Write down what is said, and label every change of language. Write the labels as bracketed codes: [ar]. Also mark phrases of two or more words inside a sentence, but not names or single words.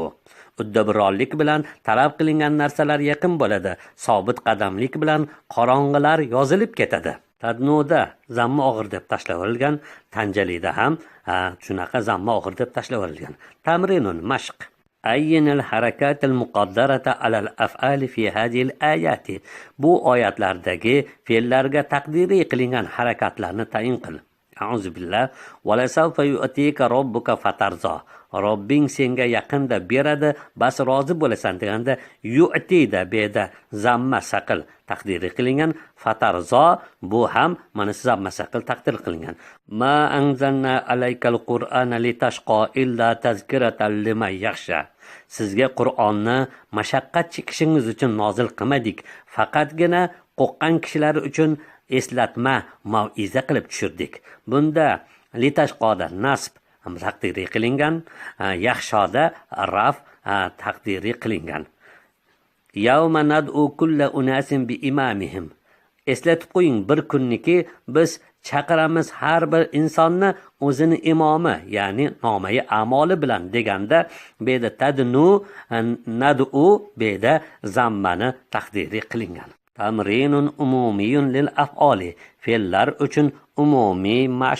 [uz] Uddabironlik bilan talab qilingan narsalar yaqin bo'ladi. Sobit qadamlik bilan qorong'ilar yozilib ketadi. Tadnuda zamma og'ir deb tashlab yuborilgan, tanjalida ham shunaqa zamma og'ir deb tashlab yuborilgan. [ar] تمرين مشق عين الحركات المقدرة على الأفعال في هذه الآيات. [uz] Bu oyatlardagi fe'llarga taqdiriy qilingan harakatlarni tayin qil. [ar] أعوذ بالله. ولسوف يعطيك ربك فترضى. [uz] Robbing senga yaqinda beradi, bas rozi bo'lasan deganda yu'tida beda zamma saqil taqdiri qilingan. Fatarzo bu ham mana zamma saqil taqdir qilingan. [ar] ما أنزلنا عليك القرآن لتشقى إلا تذكرة لمن يخشى. [uz] Sizga Qur'onni mashaqqat chekishingiz uchun nozil qilmadik, faqatgina qo'rqqan kishilar uchun eslatma, mau'iza qilib tushirdik. Bunda litashqoda nasb taqdiri qilingan, yaxshoda raf taqdiri qilingan. [ar] يوم ندعو كل أناس بإمامهم. [uz] Eslatib qo'ying bir kunniki biz chaqiramiz har bir insonni o'zini imomi, ya'ni nomai amoli bilan deganda beda tadnu nad'u beda zammani taqdiri qilingan. [ar] تمرين عمومي للأفعال. [uz] Fe'llar uchun umumiy mashq.